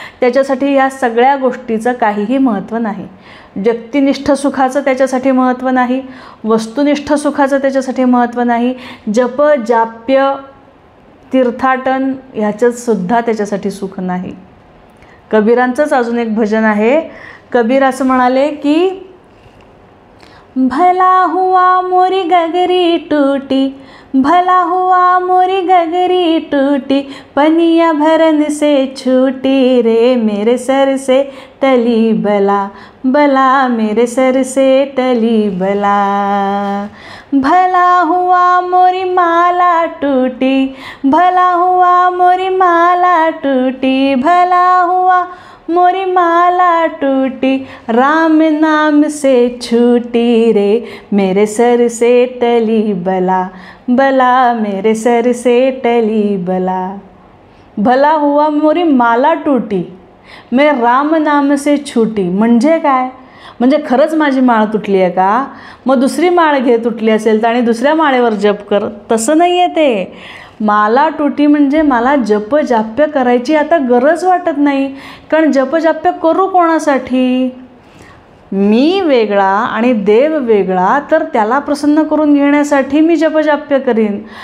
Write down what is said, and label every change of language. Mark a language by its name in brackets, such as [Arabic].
[Marathi] त्याच्यासाठी ह्या सगळ्या गोष्टीचं काहीही महत्त्व नाही. व्यक्तिनिष्ठ सुखाचं त्याच्यासाठी महत्त्व नाही, वस्तुनिष्ठ सुखाचं त्याच्यासाठी महत्त्व नाही, जप जाप्य तीर्थाटन ह्याच्यात सुद्धा त्याच्यासाठी सुख नाही. कबीरांचंच अजून एक भजन आहे. कबीर असं म्हणाले की [Hindi] भला हुआ मोरी गगरी टूटी, भला हुआ मोरी गगरी टूटी, पनिया भरन से छूटी रे, मेरे सर से टली बला, बला मेरे सर से टली बला। भला हुआ मोरी माला टूटी, भला हुआ मोरी माला टूटी, भला हुआ मोरी माला टूटी, राम नाम से छूटी रे, मेरे सर से टली बला, बला मेरे सर से टली बला। भला हुआ मोरी माला टूटी, मैं राम नाम से छूटी, [Marathi] म्हणजे काय? म्हणजे खरंच माझी माळ तुटली आहे का? मग दुसरी माळ घे तुटली असेल तर आणि दुसऱ्या माळेवर जप कर, तसं नाही आहे ते. माला टूटी म्हणजे मला जपजाप्य करायची आता गरज वाटत नाही. कारण जपजाप्य करू कोणासाठी? मी वेगळा आणि देव वेगळा, तर त्याला प्रसन्न करून घेण्यासाठी मी जपजाप्य करीन.